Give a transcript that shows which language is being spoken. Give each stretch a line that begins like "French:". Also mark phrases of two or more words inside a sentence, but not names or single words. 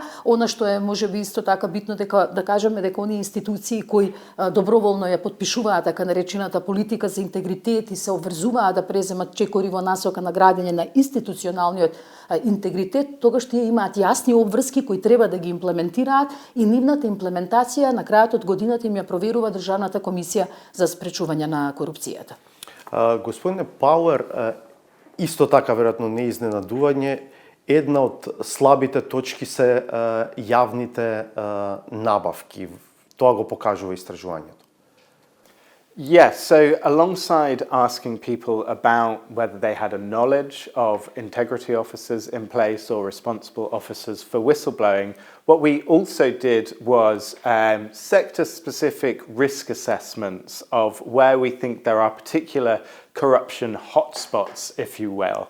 Macedonian: Она што е можеби исто така битно дека да кажеме дека оние институции кои доброволно ја потпишуваат така наречената политика за интегритет и се обврзуваат да преземат чекори во насока на градење на институционалниот интегритет, тогаш тие имаат јасни обврски кои треба да ги имплементираат и нивната имплементација на крајот од годината им ја проверува Државната комисија за спречување на корупцијата. Господине Пауер, исто така веројатно не изненадување, една од слабите точки се јавните набавки. Тоа го покажува истражувањето.
English: Yes, so alongside asking people about whether they had a knowledge of integrity officers in place or responsible officers for whistleblowing, what we also did was sector-specific risk assessments of where we think there are particular corruption hotspots, if you will.